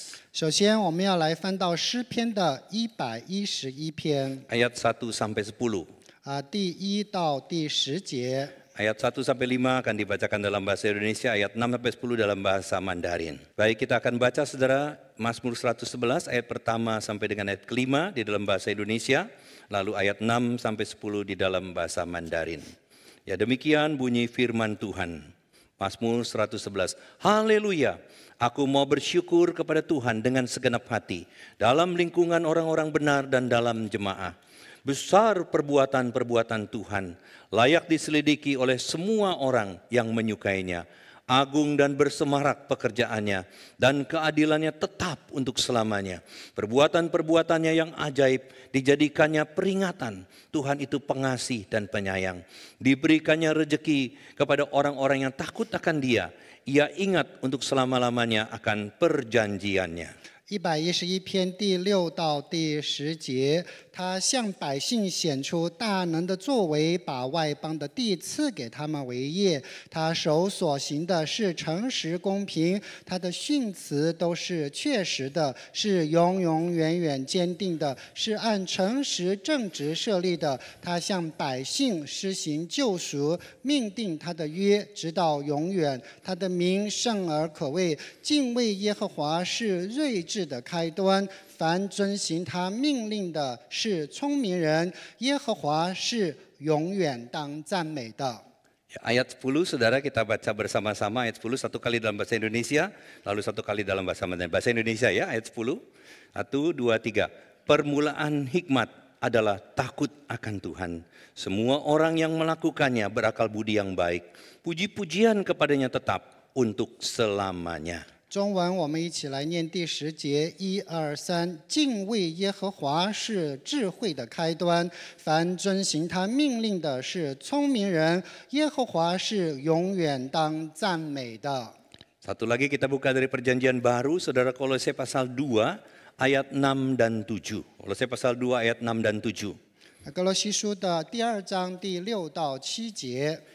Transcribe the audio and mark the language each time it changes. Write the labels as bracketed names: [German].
[Chinese] 首先，我们要来翻到诗篇的111篇， [Indonesian] ayat 1 sampai 10. [Chinese] 第1到第10节。 [Indonesian] Ayat 1 sampai 5 akan dibacakan dalam bahasa Indonesia, ayat 6 sampai 10 dalam bahasa Mandarin. Baik, kita akan baca saudara Mazmur 111 ayat pertama sampai dengan ayat kelima di dalam bahasa Indonesia, lalu ayat 6 sampai 10 di dalam bahasa Mandarin. Ya, demikian bunyi firman Tuhan. Mazmur 111. Haleluya. Aku mau bersyukur kepada Tuhan dengan segenap hati dalam lingkungan orang-orang benar dan dalam jemaah. Besar perbuatan-perbuatan Tuhan, layak diselidiki oleh semua orang yang menyukainya. Agung dan bersemarak pekerjaannya, dan keadilannya tetap untuk selamanya. Perbuatan-perbuatannya yang ajaib dijadikannya peringatan. Tuhan itu pengasih dan penyayang. Diberikannya rejeki kepada orang-orang yang takut akan Dia. Ia ingat untuk selama-lamanya akan perjanjiannya. [Chinese] 111篇第6到第10节，他向百姓显出大能的作为，把外邦的地赐给他们为业。他手所行的是诚实公平，他的训词都是确实的，是永永远远坚定的，是按诚实正直设立的。他向百姓施行救赎，命定他的约，直到永远。他的名圣而可畏，敬畏耶和华是睿智的开端，凡遵行他命令的是聪明人，耶和华是永远当赞美的。 [Indonesian] Ayat 10 saudara kita baca bersama-sama. Ayat 10 satu kali dalam bahasa Indonesia, lalu satu kali dalam bahasa Mandarin. Bahasa Indonesia ya, ayat 10. 1, 2, 3. Permulaan hikmat adalah takut akan Tuhan. Semua orang yang melakukannya berakal budi yang baik. Puji-pujian kepadanya tetap untuk selamanya. [Chinese] 中文我们一起来念第10节，1、2、3，敬畏耶和华是智慧的开端，凡遵行他命令的是聪明人，耶和华是永远当赞美的。 [Indonesian] Satu lagi kita buka dari perjanjian baru, saudara, Kolose pasal 2 ayat 6 dan 7. Kolose pasal 2 ayat 6 dan 7. [Chinese] 哥罗西书的第2章第6到7节，